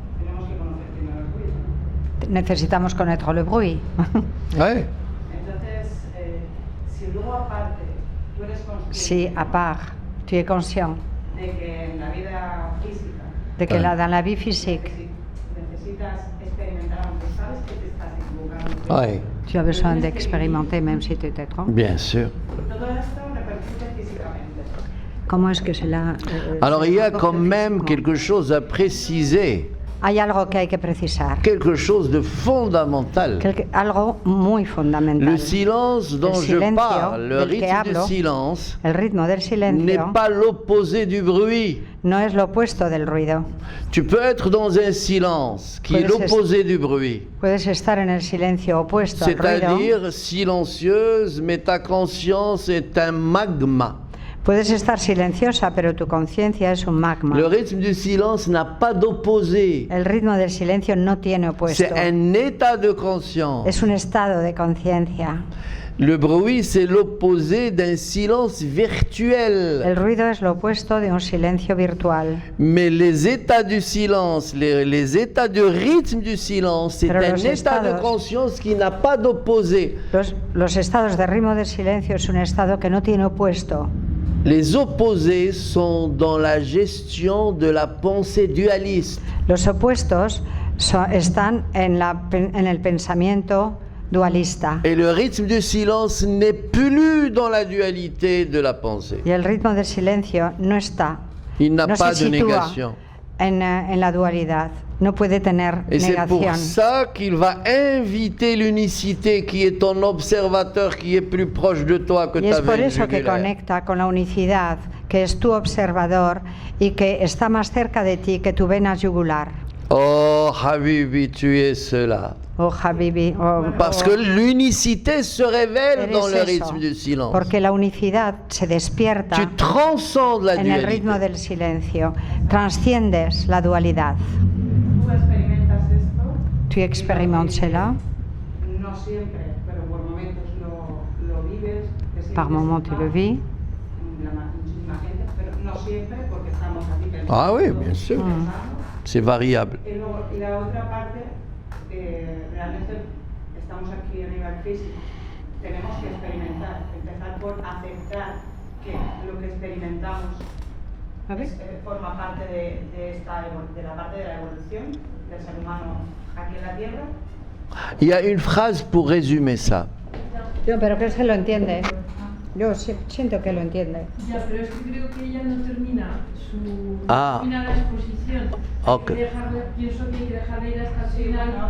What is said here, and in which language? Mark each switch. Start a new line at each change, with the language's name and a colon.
Spanish: tenemos que conocer primero el ruido. necesitamos
French: connaître le bruit. Ouais.
Spanish: Entonces, si luego aparte tú eres consciente
French: Si, à part, tu es conscient
Spanish: de que en la vida física
French: de que dans la vie physique,
Spanish: necesitas experimentar, aunque sabes que te estás equivocando,
French: Oui. Tu as besoin d'expérimenter même si tu te trompes. Bien sûr.
Spanish: Todo esto repercute físicamente. ¿Cómo es que se la...?
French: Alors il y a quand même quelque chose à préciser.
Spanish: Hay algo que hay que precisar.
French: Quelque chose de fondamental.
Spanish: Algo muy fundamental.
French: Le silence dont je parle, le rythme du silence,
Spanish: el ritmo del silencio,
French: n'est pas l'opposé du bruit.
Spanish: No es lo opuesto del ruido.
French: Tu peux être dans un silence qui est l'opposé du bruit.
Spanish: Puedes estar en el silencio opuesto al ruido.
French: C'est-à-dire silencieuse, mais ta conscience est un magma.
Spanish: Puedes estar silenciosa, pero tu conciencia es un magma.
French: Le rythme du silence n'a pas d'opposé.
Spanish: El ritmo del silencio no tiene opuesto.
French: C'est un état de conscience.
Spanish: Es un estado de conciencia.
French: Le bruit, c'est l'opposé d'un silence virtuel.
Spanish: El ruido es lo opuesto de un silencio virtual.
French: Mais les états du silence, les états de rythme du silence, c'est un état de conscience qui n'a pas d'opposé.
Spanish: Los estados de ritmo del silencio es un estado que no tiene opuesto.
French: Les opposés sont dans la gestion de la pensée dualiste.
Spanish: Los opuestos están en el pensamiento dualista.
French: Et le rythme du silence n'est plus dans la dualité de la pensée.
Spanish: Y el ritmo del silencio no está.
French: Il n'a pas de négation.
Spanish: En la dualidad. No puede tener
French: Et
Spanish: negación.
French: c'est pour ça qu'il va inviter l'unicité qui est ton observateur, qui est plus proche de toi que ta veine jugulaire.
Spanish: Y es por eso que conecta con la unicidad, que es tu observador y que está más cerca de ti que tu vena yugular.
French: Oh, Habibi, tu es cela. Oh, Habibi. Oh, Parce que l'unicité se révèle dans le rythme du silence.
Spanish: Porque la unicidad se despierta
French: tu transcendes la
Spanish: en el ritmo del silencio. Transciendes la dualidad. Tú experimentas esto.
French: Tu expérimentes cela.
Spanish: No siempre, pero por momentos lo vives.
French: Par moments tu le vis.
Spanish: Muchísima gente, pero no siempre porque estamos aquí pensando.
French: Ah oui, bien sûr. C'est variable.
Spanish: Y la otra parte, realmente estamos aquí a nivel físico. Tenemos que experimentar, empezar por aceptar que lo que experimentamos forma parte de la parte de la evolución del ser humano aquí en la Tierra.
French: Il y a une phrase pour résumer ça.
Spanish: Yo, pero que se lo entiende. Yo siento que lo entiende. Ya, pero es que creo que ella no termina termina la exposición. Okay. Pienso que hay que dejarle ir hasta el final.